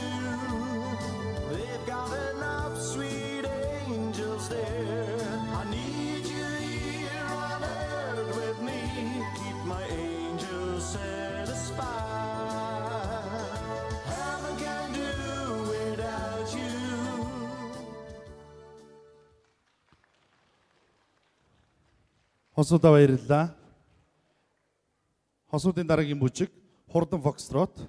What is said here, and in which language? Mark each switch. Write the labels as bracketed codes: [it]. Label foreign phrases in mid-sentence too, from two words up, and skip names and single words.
[en] They've got enough sweet angels there. I need you here on earth with me. Keep my angels satisfied. Heaven can do without you. [mn] Хосуудаа баярлалаа. Хосуудын дараагийн бүжиг Хурдан Foxtrot.